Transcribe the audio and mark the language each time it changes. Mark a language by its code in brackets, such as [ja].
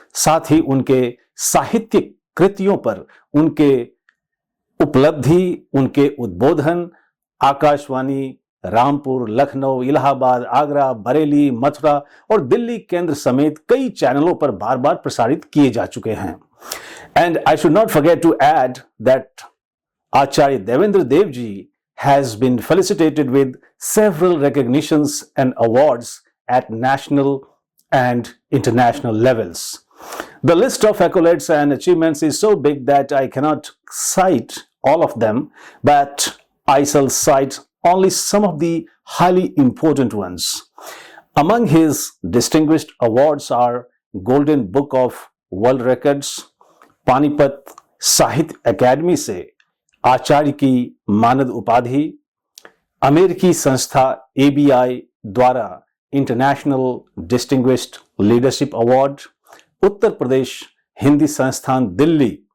[hi] साथ ही उनके साहित्यिक कृतियों पर उनके उपलब्धि, उनके उद्बोधन आकाशवाणी, रामपुर, लखनऊ, इलाहाबाद, आगरा, बरेली, मथुरा और दिल्ली केंद्र समेत कई चैनलों पर बार बार प्रसारित किए जा चुके हैं। [en] And I should not forget to add that Acharya Devendra Dev ji has been felicitated with several recognitions and awards at national and international levels. The list of accolades and achievements is so big that I cannot cite all of them, but I shall cite only some of the highly important ones. Among his distinguished awards are Golden Book of World Records, [hi] Panipat साहित्य अकादमी से आचार्य की मानद उपाधि, अमेरिकी संस्था ABI द्वारा international distinguished leadership award, Uttar Pradesh Hindi संस्थान दिल्ली,